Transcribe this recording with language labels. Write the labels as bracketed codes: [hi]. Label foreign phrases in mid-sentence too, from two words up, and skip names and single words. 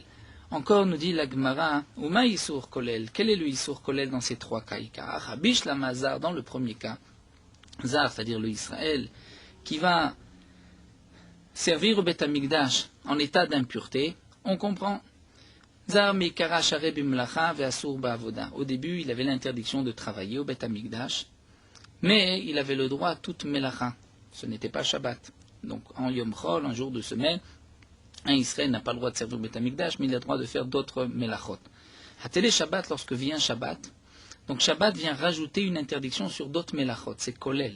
[fr] Encore nous dit la Gemara, [he] ומה איסור כולל, [fr] quel est le [he] איסור כולל [fr] dans ces trois cas? Rabbi Shlama Zar, dans le premier cas, Zar, c'est-à-dire le Israël, qui va servir au Beth Amikdash en état d'impureté, on comprend. [he] זר מעיקרא שרי במלאכה ואסור בעבודה. [fr] Au début, il avait l'interdiction de travailler au Beth Amikdash, mais il avait le droit à toute melacha. Ce n'était pas Shabbat. Donc en [he] יום חול, [fr] un jour de semaine, un Israël n'a pas le droit de servir au Beth Amikdash, mais il a le droit de faire d'autres melachot. Hatele Shabbat, lorsque vient Shabbat, donc Shabbat vient rajouter une interdiction sur d'autres melachot, c'est kolel.